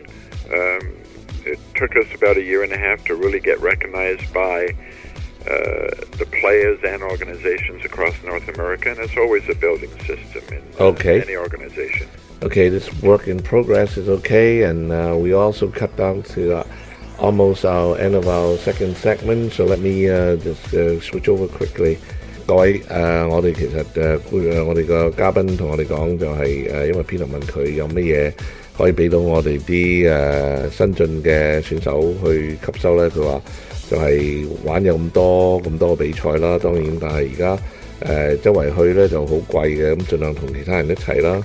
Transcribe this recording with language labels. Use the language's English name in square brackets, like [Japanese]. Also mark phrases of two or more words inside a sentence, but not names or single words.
[English] It took us about a year and a half to really get recognized by the players and organizations across North America, and it's always a building system in any organization. Okay, this work in progress is okay, and we also cut down to almost our end of our second segment, so let me just switch over quickly. [Cantonese] 各位我哋其實我哋個嘉賓同我哋講就係因為 Peter 問佢有乜嘢可以俾到我哋啲新進嘅選手去吸收咧，佢話就係玩有咁多比賽啦，當然，但係而家周圍去咧就好貴嘅，咁盡量同其他人一齊啦。